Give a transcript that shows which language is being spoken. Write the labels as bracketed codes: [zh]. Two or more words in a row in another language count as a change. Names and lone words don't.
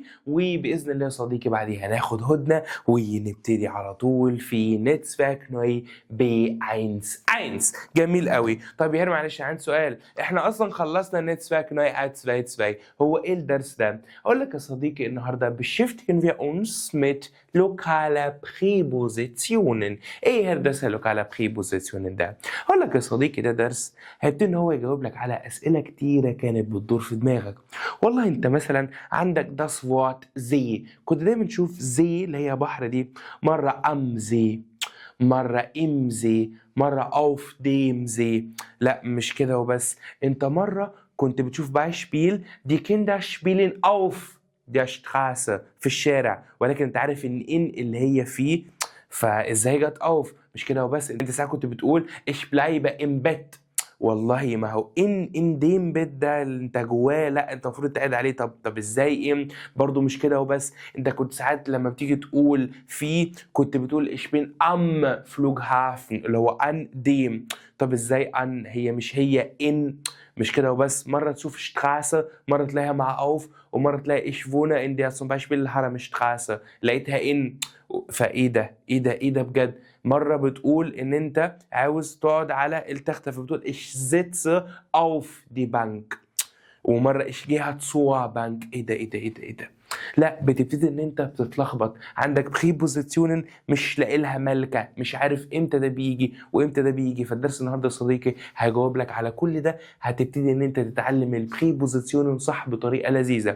[ar] وباذن الله يا صديقي بعديها هناخد هدنه ونبتدي على طول في نيتسفاك نوي ب 1 1. جميل قوي. طيب يا هير معلش عندي سؤال، احنا اصلا خلصنا نيتسفاك نوي اتسفاي. هو ايه الدرس ده؟ اقول لك يا صديقي النهارده [de] beschäftigen wir uns mit lokale Präpositionen. [ar] ايه هندسه [de] lokale Präpositionen [ar] ده؟ اقول لك يا صديقي ده درس هيبتدي ان هو يجاوب لك على اسئله كتيره كانت بتدور في دماغك. والله انت مثلا عندك [de] das Wort See، [ar] كنت دايما تشوف See اللي هي بحر دي مره [de] am See، [ar] مرة [de] im See، [ar] مرة [de] auf dem See. [ar] لا مش كده وبس، انت مرة كنت بتشوف [de] Beispiel die Kinder spielen auf der Straße [ar] في الشارع، ولكن انت عارف ان اللي هي فيه، فازاي جت auf؟ مش كده وبس، انت ساعات كنت بتقول [de] ich bleibe im Bett. [ar] والله ما هو [de] in dem Bett [ar] ده اللي انت جواه، لا انت المفروض تقعد عليه. طب ازاي ام؟ برضو مش كده وبس، انت كنت ساعات لما بتيجي تقول في كنت بتقول [de] ich bin am Flughafen [ar] اللي هو [de] in dem. [ar] طب ازاي ان؟ هي مش هي ان. مش كده وبس، مرة تشوف شتراسة مرة تلاقيها مع أوف، ومرة تلاقي [de] ich wohne in der zum Beispiel [ar] الهرمشتراسة لقيتها ان. فايه ده؟ ايه ده بجد؟ مرة بتقول ان انت عاوز تقعد على التختة فبتقول [de] ich sitze auf die Bank، [ar] ومرة [de] ich gehe zur Bank. [ar] ايه ده؟ لا بتبتدي ان انت بتتلخبط، عندك بريبوزيشن مش لاقي لها ملكه، مش عارف امتى ده بيجي وامتى ده بيجي. فالدرس النهارده يا صديقي هيجاوب لك على كل ده. هتبتدي ان انت تتعلم البريبوزيشن صح بطريقه لذيذه.